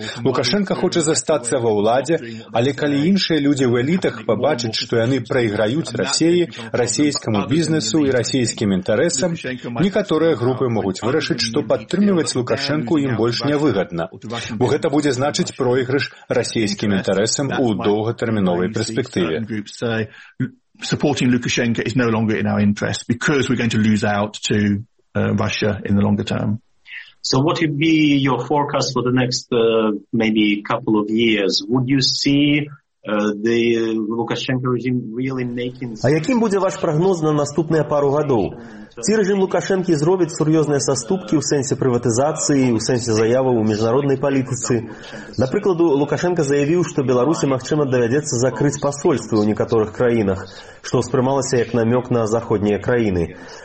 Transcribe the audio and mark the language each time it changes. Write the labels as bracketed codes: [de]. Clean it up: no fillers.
[be] Лукашэнка хоча застацца ва ўладзе, але калі іншыя людзі ў элітах пабачаць, што яны прайграюць Расіі, расійскаму бізнесу і расійскім інтарэсам, некаторыя групы могуць вырашыць, што падтрымліваць Лукашэнку ім больш нявыгадна. Бо гэта будзе значыць пройгрыш расійскім інтарэсам у доўгатэрміновай перспектыве. [en] Supporting Lukashenko is no longer in our interest because we're going to lose out to Russia in the longer term. So what would be your forecast for the next maybe couple of years? Would you see the Lukashenko regime really making... [be] А якім будзе ваш прагноз на наступныя пару гадоў? Ці режим Лукашэнкі зробіць сур'ёзныя саступкі ў сэнсе прыватызацыі, ў сэнсе заяваў у міжнароднай палітыцы? Напрыкладу, Лукашэнка заявіў, што Беларусі магчыма давядзецца закрыць пасольствы ў некаторых краінах, што ўспрымалася як намёк на заходнія краіны.